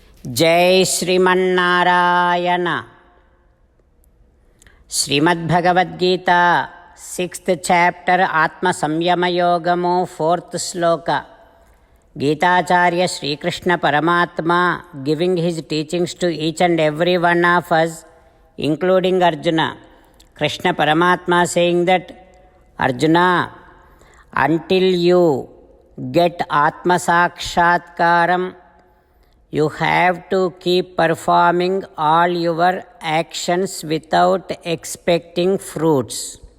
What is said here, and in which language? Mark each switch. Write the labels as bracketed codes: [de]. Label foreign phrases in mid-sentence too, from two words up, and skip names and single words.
[sa] जय श्रीमन्नारायण। श्रीमद्भगवद्गीता [en] 6th chapter [sa] आत्म संयम योगमु 4th श्लोक। [en] गीताचार्य श्री कृष्ण परमात्मा giving his teachings to each and every one of us, including Arjuna. Krishna Paramatma saying that, Arjuna, until you get Atma Sakshatkaram, you have to keep performing all your actions without expecting fruits.